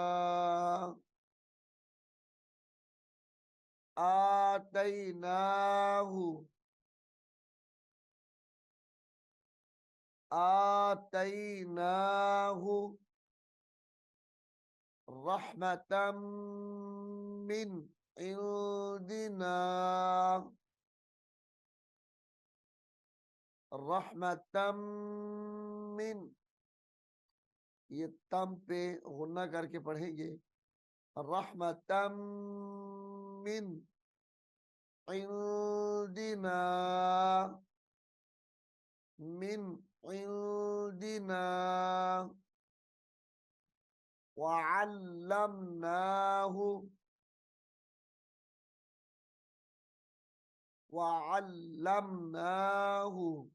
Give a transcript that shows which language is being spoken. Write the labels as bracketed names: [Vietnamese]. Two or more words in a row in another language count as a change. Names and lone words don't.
[Arabic] آتيناه آتيناه رحمة من عندنا رحمة من. [Hindi] ये तम पे गुन्ना करके पढ़ेंगे, [Arabic] رحمة من عندنا من عندنا وعلمناه وعلمناه